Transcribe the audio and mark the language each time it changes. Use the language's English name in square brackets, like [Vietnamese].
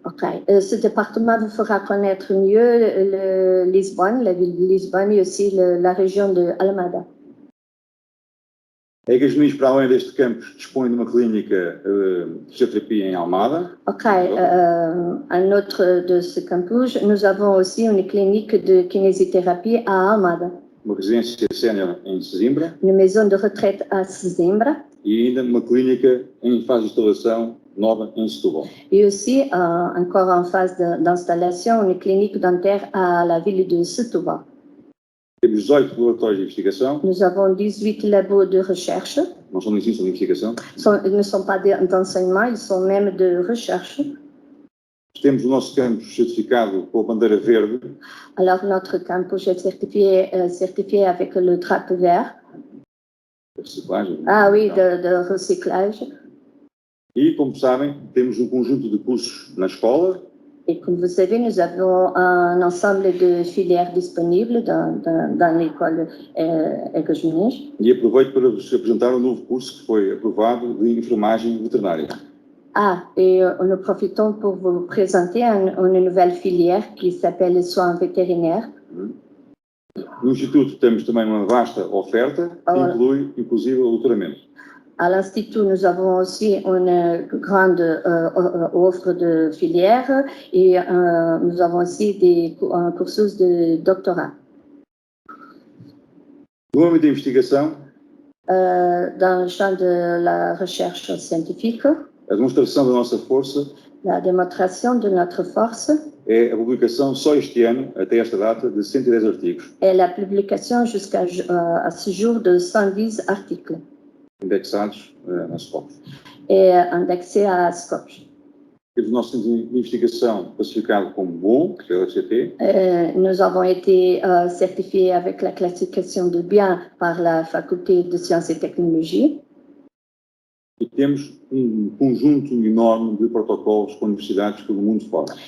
[French] Ok. Ce département vous fera connaître mieux Lisbonne, la ville de Lisbonne, et aussi la région de Almada. [Portuguese] A Gajonis, para além deste campus, dispõe de uma clínica de fisioterapia em Almada. Ok. [French] Un autre de ce campus, nous avons aussi une clinique de kinésithérapie à Almada. [Portuguese] Uma residência sénior em Sesimbra. [French] Une maison de retraite à Sesimbra. [Portuguese] E ainda uma clínica em fase de instalação nova em Setúbal. [French] Et aussi, encore en phase d'installation, une clinique dentaire à la ville de Setúbal. [Portuguese] Temos 18 laboratórios de investigação. [French] Nous avons 18 labos de recherche. [Portuguese] Não são de ensino, são de investigação. [French] Ils ne sont pas d'enseignement, ils sont même de recherche. [Portuguese] Temos o nosso campus certificado com a bandeira verde. [French] Alors, notre campus est certifié avec le drapeau vert. [Portuguese] Reciclagem. [French] Ah oui, de recyclage. [Portuguese] E, como sabem, temos um conjunto de cursos na escola. [French] Et comme vous savez, nous avons un ensemble de filières disponibles dans l'école Gajonis. [Portuguese] E aproveito para vos apresentar um novo curso que foi aprovado de enfermagem veterinária. [French] Ah, et nous profitons pour vous présenter une nouvelle filière qui s'appelle les soins vétérinaires. [Portuguese] No Instituto temos também uma vasta oferta que inclui, inclusive, o doutoramento. [French] À l'Institut, nous avons aussi une grande offre de filières et nous avons aussi un cursus de doctorat. [Portuguese] No âmbito da investigação, [French] dans le champ de la recherche scientifique, [Portuguese] a demonstração da nossa força [French] la démonstration de notre force [Portuguese] é a publicação só este ano, até esta data, de 110 artigos. [French] Et la publication jusqu'à ce jour de 110 articles. [Portuguese] Indexados na Scopus. [French] Et indexés à Scopus. [Portuguese] Temos o nosso centro de investigação classificado como bom, pela FCT. [French] Nous avons été certifiés avec la classification de bien par la Faculté de Sciences et Technologies. [Portuguese] E temos conjunto enorme de protocolos com universidades pelo mundo fora.